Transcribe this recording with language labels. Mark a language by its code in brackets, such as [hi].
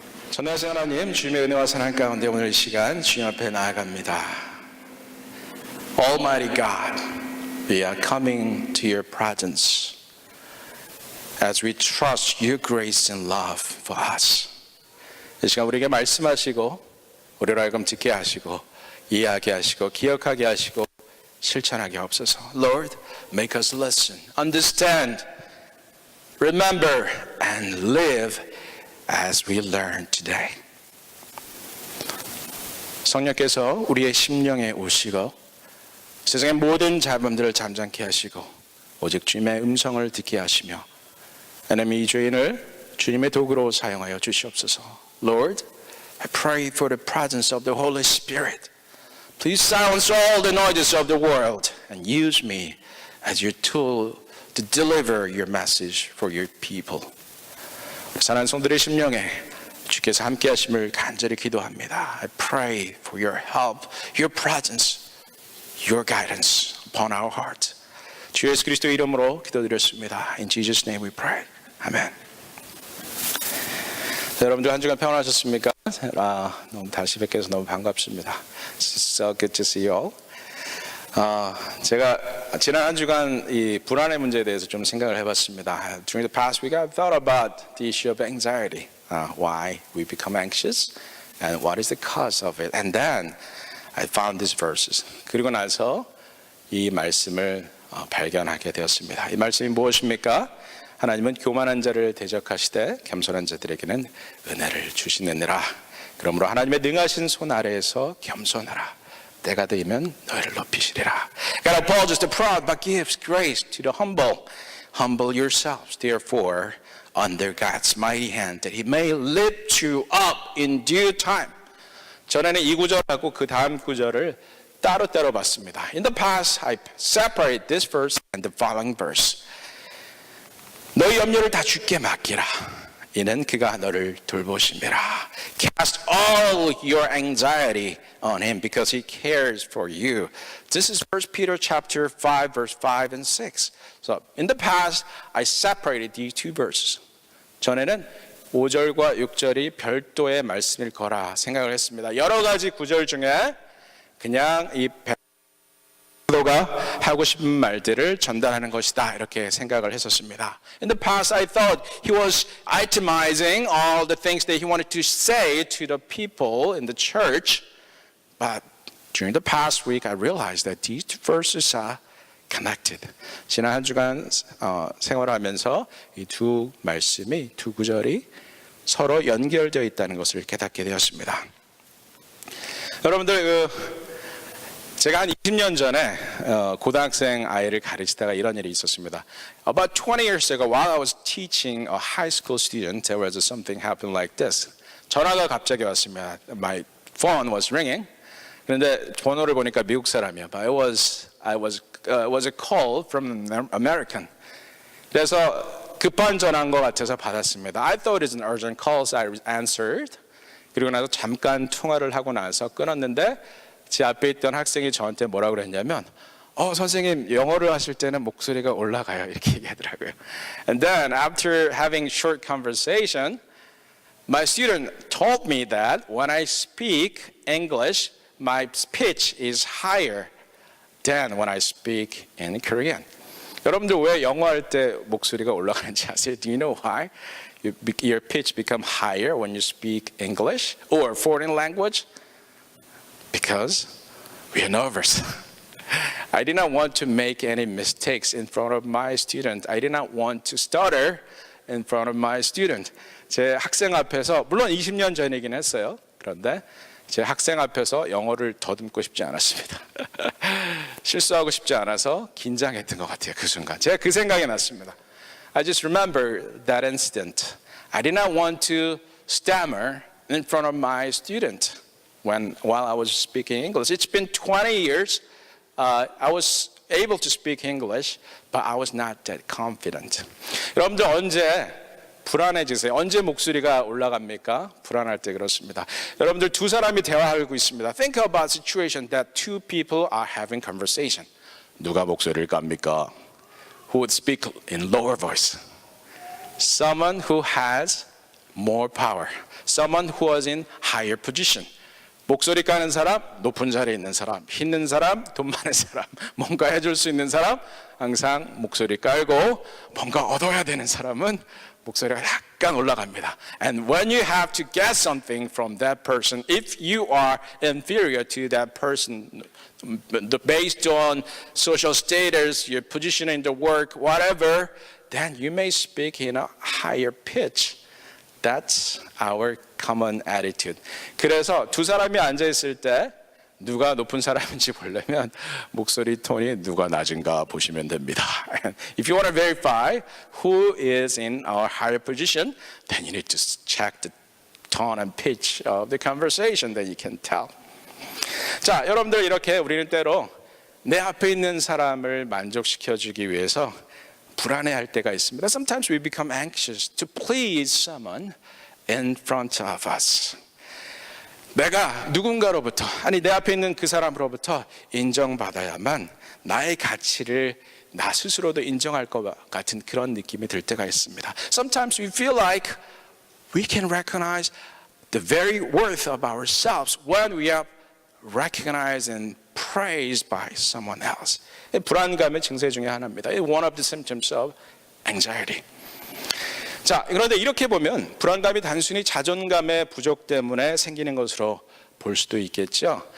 [ko] 전능하신 하나님, 주님의 은혜와 사랑 가운데 오늘 이 시간 주님 앞에 나아갑니다. [en] Almighty God, we are coming to your presence as we trust your grace and love for us. [ko] 이 시간 우리에게 말씀하시고 우리로 하여금 듣게 하시고 이해하게 하시고 기억하게 하시고 실천하게 하옵소서. [en] Lord, make us listen, understand, remember and live as we learn today. [ko] 성령께서 우리의 심령에 오시고 세상의 모든 잡음들을 잠잠케 하시고 오직 주님의 음성을 듣게 하시며 하나님 이 죄인을 주님의 도구로 사용하여 주시옵소서. [en] Lord, I pray for the presence of the Holy Spirit. Please silence all the noises of the world and use me as your tool to deliver your message for your people. [ko] 사랑하는 성들의 심령에 주께서 함께 하심을 간절히 기도합니다. [en] I pray for your help, your presence, your guidance upon our heart. [ko] 주 예수 그리스도의 이름으로 기도드렸습니다. [en] In Jesus' name we pray. 아멘. [ko] 여러분들 한 주간 평안하셨습니까? 너무 다시 뵙게 해서 너무 반갑습니다. [en] So good to see you all. [ko] 제가 지난 한 주간 이 불안의 문제에 대해서 좀 생각을 해봤습니다. [en] During the past week, I've thought about the issue of anxiety, why we become anxious, and what is the cause of it. And then I found these verses. [ko] 그리고 나서 이 말씀을 발견하게 되었습니다. 이 말씀이 무엇입니까? 하나님은 교만한 자를 대적하시되 겸손한 자들에게는 은혜를 주시느니라. 그러므로 하나님의 능하신 손 아래에서 겸손하라. 때가 되면 너희를 높이시리라. [en] God opposes the proud but gives grace to the humble. Humble yourselves therefore under God's mighty hand that he may lift you up in due time. [ko] 전에는 이 구절하고 그 다음 구절을 따로따로 봤습니다. [en] In the past I separate this verse and the following verse. [ko] 너희 염려를 다 주께 맡기라. 이는 그가 너를 돌보심이라. [en] Cast all your anxiety on him because he cares for you. This is 1 Peter chapter 5 verse 5 and 6. So in the past I separated these two verses. [ko] 전에는 5절과 6절이 별도의 말씀일 거라 생각을 했습니다. 여러 가지 구절 중에 그냥 이 가 하고 싶은 말들을 전달하는 것이다 이렇게 생각을 했었습니다. [en] In the past I thought he was itemizing all the things that he wanted to say to the people in the church. But during the past week I realized that these two verses are connected. [ko] 지난 한 주간 생활하면서 이 두 말씀이 두 구절이 서로 연결되어 있다는 것을 깨닫게 되었습니다. 여러분들 제가 한 20년 전에 고등학생 아이를 가르치다가 이런 일이 있었습니다. [en] About 20 years ago, while I was teaching a high school student, there was something happened like this. [ko] 전화가 갑자기 왔습니다. [en] My phone was ringing. [ko] 그런데 번호를 보니까 미국 사람이야. [en] But it was a call from an American. [ko] 그래서 급한 전화인 것 같아서 받았습니다. [en] I thought it was an urgent call, so I answered. [ko] 그리고 나서 잠깐 통화를 하고 나서 끊었는데 제 앞에 있던 학생이 저한테 뭐라고 그랬냐면 선생님 영어를 하실 때는 목소리가 올라가요 이렇게 얘기하더라고요. [en] And then after having short conversation, my student told me that when I speak English, my pitch is higher than when I speak in Korean. [ko] 여러분들 왜 영어 할 때 목소리가 올라가는지 아세요? [en] Do you know why? Your pitch become higher when you speak English or foreign language? Because we are nervous. I did not want to make any mistakes in front of my student. I did not want to stutter in front of my student. [ko] 제 학생 앞에서 물론 20년 전이긴 했어요. 그런데 제 학생 앞에서 영어를 더듬고 싶지 않았습니다. 실수하고 싶지 않아서 긴장했던 것 같아요. 그 순간 제가 그 생각이 났습니다. [en] I just remember that incident. I did not want to stammer in front of my student. While I was speaking English. It's been 20 years. I was able to speak English, but I was not that confident. [ko] 여러분들 언제 불안해지세요? 언제 목소리가 올라갑니까? 불안할 때 그렇습니다. 여러분들 두 사람이 대화하고 있습니다. [en] Think about a situation that two people are having conversation. [ko] 누가 목소리를 깝니까? [en] Who would speak in lower voice? Someone who has more power. someone who was in higher position. [ko] 목소리 까는 사람, 높은 자리에 있는 사람, 힘있는 사람, 돈 많은 사람, 뭔가 해줄 수 있는 사람, 항상 목소리 깔고 뭔가 얻어야 되는 사람은 목소리가 약간 올라갑니다. [en] And when you have to get something from that person, if you are inferior to that person, based on social status, your position in the work, whatever, then you may speak in a higher pitch. That's our common attitude. [ko] 그래서 두 사람이 앉아 있을 때 누가 높은 사람인지 보려면 목소리 톤이 누가 낮은가 보시면 됩니다. [en] If you want to verify who is in our higher position, then you need to check the tone and pitch of the conversation, then you can tell. [ko] 자, 여러분들 이렇게 우리는 때로 내 앞에 있는 사람을 만족시켜주기 위해서 불안해할 때가 있습니다. [en] Sometimes we become anxious to please someone in front of us. [ko] 내가 누군가로부터, 아니 내 앞에 있는 그 사람으로부터 인정받아야만 나의 가치를 나 스스로도 인정할 것 같은 그런 느낌이 들 때가 있습니다. [en] Sometimes we feel like we can recognize the very worth of ourselves when we are recognized and praised by someone else. [ko] 불안감의 증세 중에 하나입니다. [en] One of the symptoms of anxiety. [ko] 자, 그런데 이렇게 보면 불안감이 단순히 자존감의 부족 때문에 생기는 것으로 볼 수도 있겠죠.